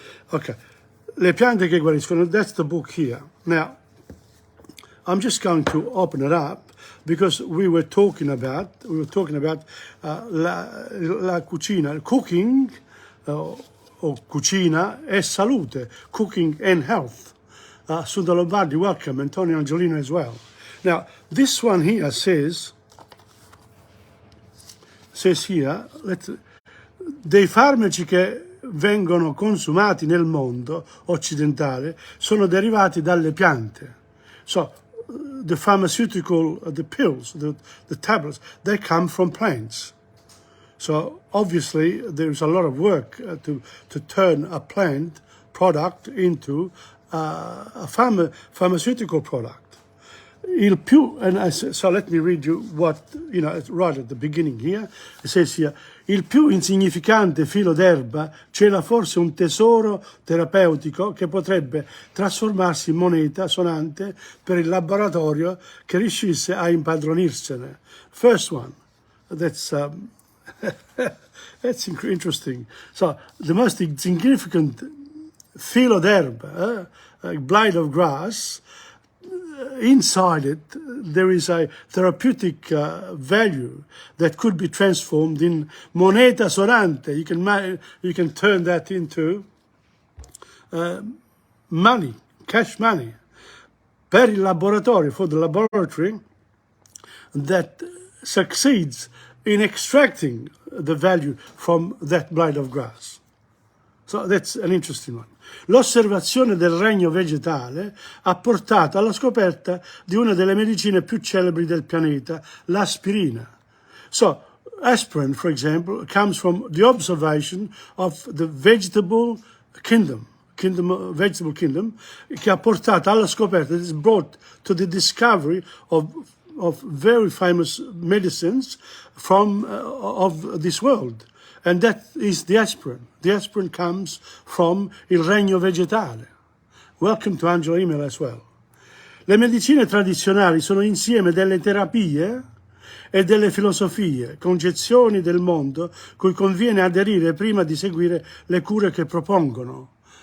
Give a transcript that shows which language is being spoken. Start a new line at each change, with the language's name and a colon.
English: Okay, Le piante che guariscono, that's the book here. Now, I'm just going to open it up because we were talking about la cucina, cooking, or
Italian: cucina e salute,
English: cooking and health. Sunda Lombardi, welcome, Antonio Angelino as well. Now, this one here says here,
Italian: dei farmaci che vengono consumati nel mondo occidentale sono derivati dalle piante.
English: So, the pharmaceutical, the pills, the tablets, they come from plants. So obviously there's a lot of work to turn a plant product into a pharmaceutical product. So let me read you what, right at the beginning here. It says here,
Italian: il più insignificante filo d'erba cela forse un tesoro terapeutico che potrebbe trasformarsi in moneta sonante per il laboratorio che riuscisse a impadronirsene.
English: First one, that's interesting. So the most insignificant
Italian: filo d'erba,
English: a blade of grass, inside it, there is a therapeutic value that could be transformed in
Italian: moneta sonante.
English: You can turn that into money, cash money,
Italian: per il laboratorio,
English: for the laboratory that succeeds in extracting the value from that blade of grass. So that's an interesting one.
Italian: L'osservazione del regno vegetale ha portato alla scoperta di una delle medicine più celebri del pianeta, l'aspirina.
English: So, aspirin, for example, comes from the observation of the vegetable kingdom, vegetable kingdom,
Italian: che ha portato alla scoperta,
English: it is brought to the discovery of very famous medicines from of this world. And that is the aspirin. The aspirin comes from
Italian: il regno vegetale.
English: Welcome to Angelo email as well.
Italian: Le medicine tradizionali sono insieme delle terapie e delle filosofie, concezioni del mondo cui conviene aderire prima di seguire le cure che propongono.